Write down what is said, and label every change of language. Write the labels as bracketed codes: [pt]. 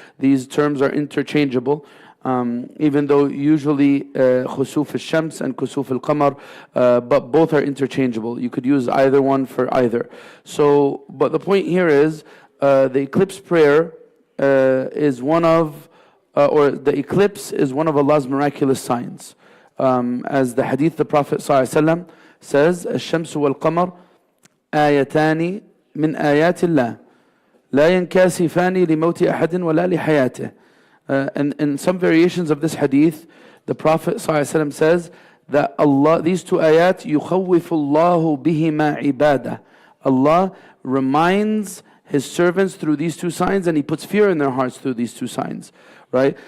[en] These terms are interchangeable, even though usually khusuf al-shams and kusuf al-qamar, but both are interchangeable. You could use either one for either. So, but the point here is the eclipse prayer is one of or the eclipse is one of Allah's miraculous signs. As the hadith, the Prophet ﷺ says, [ar] الشمس والقمر آيتان من آيات الله لا ينكسفان لموت أحد ولا لحياته. [en] And in some variations of this hadith, the Prophet ﷺ says that Allah, these two ayat, [ar] يخوف الله بهما عباده. [en] Allah reminds His servants through these two signs, and He puts fear in their hearts through these two signs, right?